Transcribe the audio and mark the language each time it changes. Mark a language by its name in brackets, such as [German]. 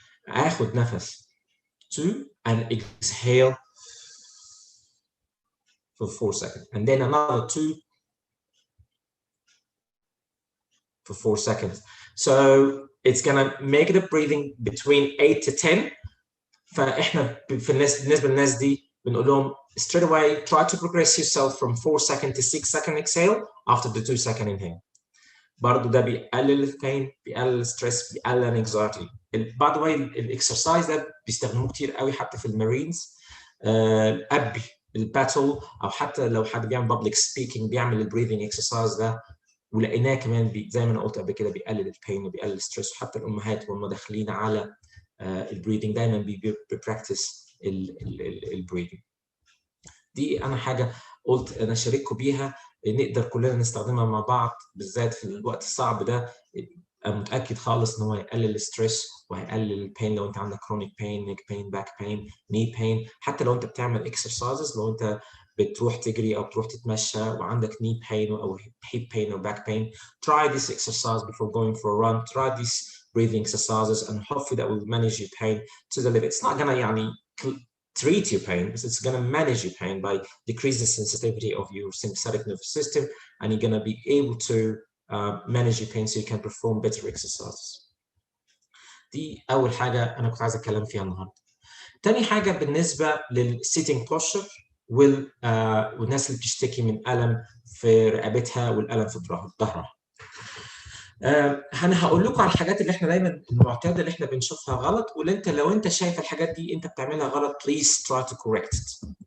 [Arabic] اخد نفس [English] 2 and exhale for 4 seconds, and then another 2 for 4 seconds. So it's gonna make the breathing between 8 to 10. [Arabic] فاحنا بالنسبه للناس دي بنقول لهم [English] straight away try to progress yourself from 4 second to 6 second exhale after the 2 second inhale. [Arabic] برضه ده بيقلل البين، بيقلل الستريس، بيقلل الانكزايتي. باي ذا واي الاكسرسايز ده بيستخدموه كتير قوي حتى في المارينز، ابي الباتل، او حتى لو حد بيعمل بابليك سبيكينج بيعمل البريذنج اكسرسايز ده، ولقيناه كمان زي ما انا قلت قبل كده بيقلل البين وبيقلل الستريس. وحتى الامهات وهم داخلين على البريذنج دايما بيبراكتس البريذنج. دي انا حاجه قلت انا اشارككم بيها نقدر كلنا نستخدمها مع بعض، بالذات في الوقت الصعب ده. متاكد خالص ان هو هيقلل الستريس وهيقلل البين. لو انت عندك كرونيك بين، نيك بين، باك بين، ني بين، حتى لو انت بتعمل اكسرسايزز، لو انت بتروح تجري او بتروح تتمشى وعندك ني بين او هيب بين او باك بين، [English] try this exercise before going for a run. Try these breathing exercises and hopefully that will manage your pain to the limit. It's not gonna يعني treat your pain, but it's going to manage your pain by decrease the sensitivity of your sympathetic nervous system, and you're going to be able to manage your pain so you can perform better exercises. [Arabic] دي أول حاجة أنا كنت عايز أتكلم فيها النهاردة. تاني حاجة بالنسبة للsitting posture والناس اللي بتشتكي من ألم في رقبتها والألم في ظهرها. انا هقول لكم على الحاجات اللي احنا دايما المعتاده اللي احنا بنشوفها غلط، واللي انت لو انت شايف الحاجات دي انت بتعملها غلط [English] please try to correct it.